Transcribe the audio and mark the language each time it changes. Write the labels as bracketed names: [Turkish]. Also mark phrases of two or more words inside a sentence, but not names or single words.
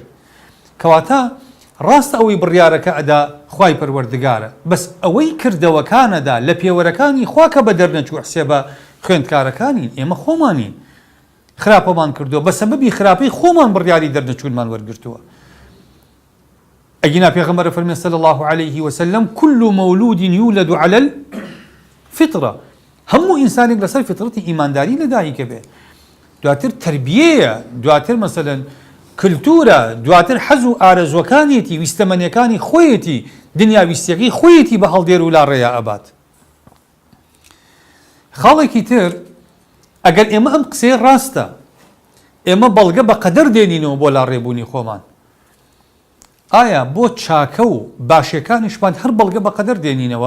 [Central Kurdish] کەواتە ڕاستە ئەوەی بڕیارەکە ئەدا خوای پەروەردگارە، بەس ئەوەی کردەوەکانەدا لە پێوەرەکانی خوا کە بە دەرنەچوو حسێبە خوێندکارەکانین، ئێمە خۆمانین خراپەمان کردووە، بە سەبەبی خراپەی خۆمان بڕیاری دەرنەچوونمان وەرگرتووە. ئەگینا پێغەمبەر فەرمێ [Arabic] صلی الله عليه وسلم كل مولود يولد على الفطرة، [Central Kurdish] هەموو ئینسانێک لەسەر فطرەتی ئیمانداری لەدایکە بێ، دواتر تربیەیە، دواتر مەسەلەن کلتورە، دواتر حەز و ئارەزوەکانێتی ویستەمەنیەکانی خۆیەتی، دنیا ویستیەکەی خۆیەتی بە هەڵدێر و لاڕێیا ئەبات. خاڵێکی تر، ئەگەر ئێمە ئەم قسەی ڕاستە، ئێمە بەڵگە بە قەدەر دێنینەوە بۆ لاڕێبوونی خۆمان، ئایا بۆ چاکە و باشیەکانیشمان هەر بەڵگە بە قەدەر دێنینەوە؟